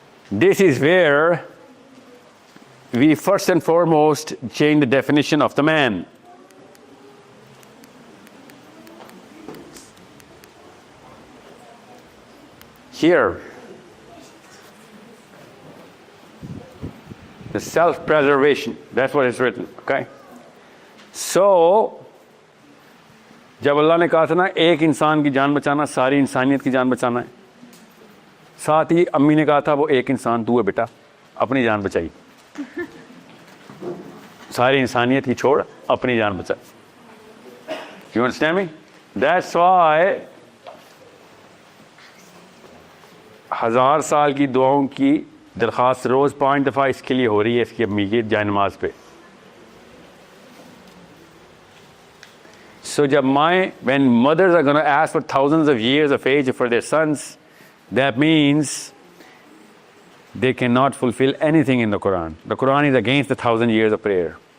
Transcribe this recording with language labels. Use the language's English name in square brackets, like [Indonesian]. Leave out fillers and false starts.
[English] This is where we first and foremost change the definition of the man. Here, the self-preservation, that's what is written, okay? [Hindi] So, जब अल्लाह ने कहा था ना एक इंसान की जान बचाना सारी इंसानियत की जान बचाना है, साथ ही अम्मी ने कहा था वो एक इंसान तू है बेटा, अपनी जान बचाई, सारी इंसानियत की छोड़ अपनी जान बचा. [English] You understand me? That's why [Hindi] 1000 साल की दुआओं की दरख्वास्त रोज 5 दफ़ा इसके लिए हो रही है, इसकी अम्मी की जायनमाज पे. [English] So when mothers are going to ask for thousands of years of age for their sons, that means they cannot fulfill anything in the Quran. The Quran is against the 1,000 years of prayer.